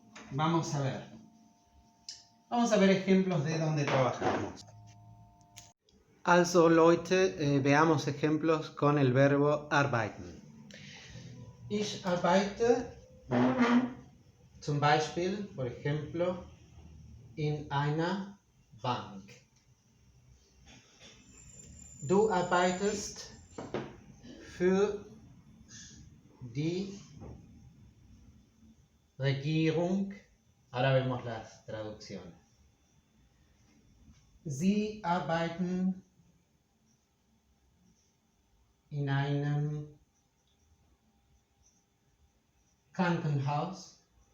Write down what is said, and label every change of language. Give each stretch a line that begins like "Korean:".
Spanish: vamos a ver. Vamos a ver ejemplos de donde trabajamos.
German: Also Leute,
Spanish: veamos ejemplos con el verbo arbeiten.
German: Ich arbeite, zum Beispiel,
Spanish: por ejemplo,
German: in einer Bank. Du arbeitest für die Regierung.
Spanish: Ahora vemos las traducciones.
German: Sie arbeiten in einem Krankenhaus.